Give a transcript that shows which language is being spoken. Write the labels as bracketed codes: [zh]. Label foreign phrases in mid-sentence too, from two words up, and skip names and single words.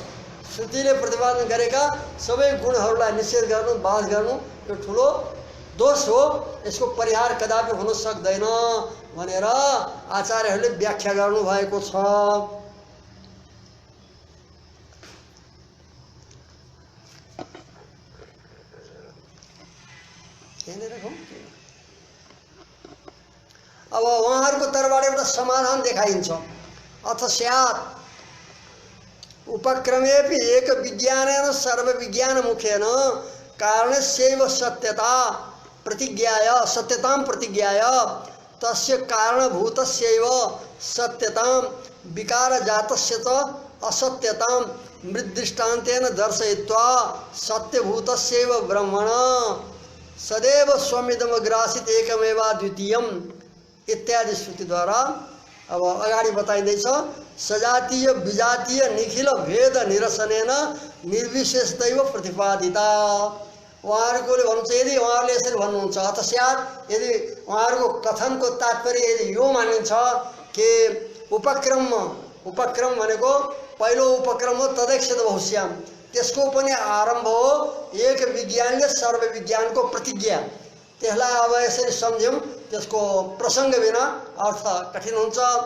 [ne] श्रुतिले प्रतिपादन गरेका सबै गुणहरूलाई निषेध गर्नु, बाध गर्नु यो ठुलो दोष हो, यसको परिहार कदापि हुन सक्दैन भनेर आचार्यहरूले व्याख्या गर्नुभएको छ। अब उहाँहरूको तर्फबाट एउटा समाधान देखाइन्छ। [sa] अथ स्यात् उपक्रमेपि एक विज्ञानेन सर्व विज्ञान मुखेन कारणस्यैव सत्यतां प्रतिज्ञाय तस्य कारणभूतस्यैव सत्यतां विकारजातस्य च असत्यतां मृद्दृष्टान्तेन दर्शयित्वा सत्यभूतस्यैव ब्रह्मण सदैव स्वमिदमग्रासित एकमेवाद्वितीयम् इत्यादि [ne] श्रुति द्वारा अब अगाडि बताइँदैछ। [sa] सजातीय विजातीय निखिल भेद निरसनेन निर्विशेषतैव प्रतिपादिता। [ne] उहाँहरूकोले भन्नुहुन्छ, यदि उहाँहरूले यसरी भन्नुहुन्छ [sa] अथ स्यात्, [ne] यदि उहाँहरूको कथनको तात्पर्य यदि यो मानिन्छ कि उपक्रम भनेको पहिलो उपक्रम हो [sa] तदैक्षत बहुश्याम, [ne] त्यसको पनि आरम्भ हो एक विज्ञानले सर्व विज्ञानको प्रतिज्ञा। त्यसलाई अब यसरी सम्झ्यौँ, त्यसको प्रसङ्ग बिना अर्थ कठिन हुन्छ।